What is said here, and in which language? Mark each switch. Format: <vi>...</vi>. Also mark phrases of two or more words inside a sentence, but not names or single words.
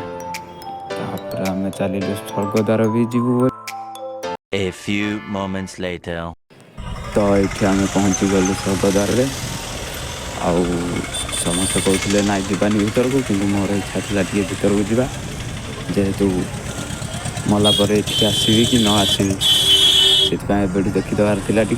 <or>ତାପରେ ଆମେ ଚାଲିଲୁ ସ୍ୱର୍ଗଦ୍ୱାର ବି ଯିବୁ।</or> <en>A few moments later.</en> <or>ତ ଏଇଠି ଆମେ ପହଞ୍ଚିଗଲୁ ସ୍ୱର୍ଗଦ୍ୱାରରେ। ଆଉ ସମସ୍ତେ କହୁଥିଲେ ନାଇଁ ଯିବାନି ଭିତରକୁ, କିନ୍ତୁ ମୋର ଇଚ୍ଛା ଥିଲା ଟିକେ ଭିତରକୁ ଯିବା, ଯେହେତୁ ମଲା ପରେ ଏଠିକି ଆସିବି କି ନ ଆସିବି, ସେଥିପାଇଁ ଏବେଠୁ ଦେଖିଦେବାର ଥିଲା ଟିକେ।</or>